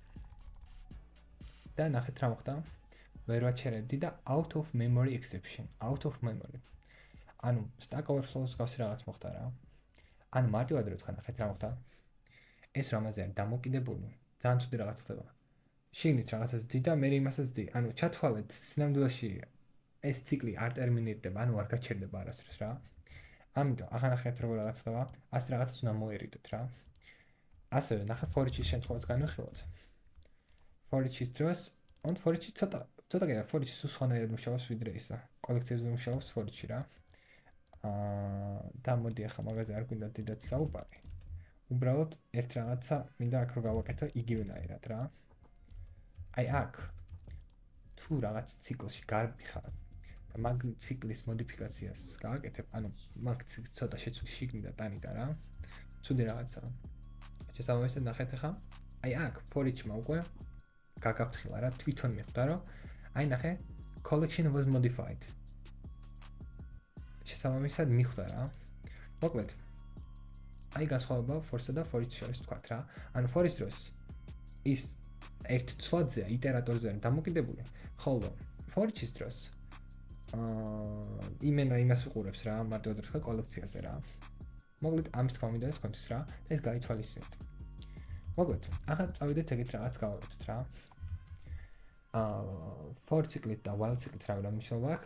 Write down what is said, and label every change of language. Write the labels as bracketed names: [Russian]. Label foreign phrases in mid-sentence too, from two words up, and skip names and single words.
[Georgian] და ნახეთ რა მოხდა. ვერ ვაჩერებდი და [English] out of memory exception. out of memory. [Georgian] ანუ [English] stack overflow- [Georgian] ს გავს რაღაც მოხდა რა. ანუ მარტივად რო თქვა ნახეთ რა მოხდა. ეს რამაზე არის დამოკიდებული. ძალიან ცუდი რაღაც ხდება. შიგნით რაღაცას დი და მე იმასაც დი. ანუ ჩათვალეთ სინამდვილეში ეს ციკლი არ ტერმინირდება, ანუ არ გაჩერდება არასდროს რა. ამიტომ ახლა ნახეთ როგორ რაღაც ხდება. ასე რაღაცას უნდა მოერიდოთ რა. ასევე ნახეთ [English] for each- [Georgian] ის შემთხვევას განვიხილოთ. [English] for each- [Georgian] ის დროს, [English] for each- [Georgian] ი ცოტა კიდე [English] for each- [Georgian] ი სხვანაირად მუშაობს ვიდრე ისა. კოლექციებზე მუშაობს [English] for each- [Georgian] ი რა. და მოდი ახლა მაგაზე არ გვინდა დიდად საუბარი. უბრალოდ ერთ რაღაცა მინდა აქ რო გავაკეთო იგივენაირად რა. აი აქ თუ რაღაც ციკლში გარბიხარ და მაგ ციკლის მოდიფიკაციას გააკეთებ, ანუ მაგ ციკლს ცოტა შეცვლი შიგნით და ტანიდან რა. ცუდი რაღაცაა. შესაბამისად ნახეთ ახლა. აი აქ [English] for each- [Georgian] მა უკვე გაგაფრთხილა რა, თვითონ მიხვდა რომ აი ნახე [English] collection was modified. [Georgian] შესაბამისად მიხვდა რა. მოკლედ აი განსხვავება for-სა და [English] for each [Georgian] შორის თქვათ რა. ანუ for-ის დროს ის ერთ ცვლადზეა, იტერატორზე არის დამოკიდებული, ხოლო [English] for each- [Georgian] ის დროს იმენა იმას უყურებს რა, მარტივად რა თქვა კოლექციაზე რა. მოკლედ ამის თქმა მინდა თქვენთვის რა, და ეს გაითვალისწინეთ. მოკლედ, ახლა წავიდეთ ეგეთ რაღაც გავაკეთოთ რა. for ციკლით და while ციკლით რა მნიშვნელობა აქვს?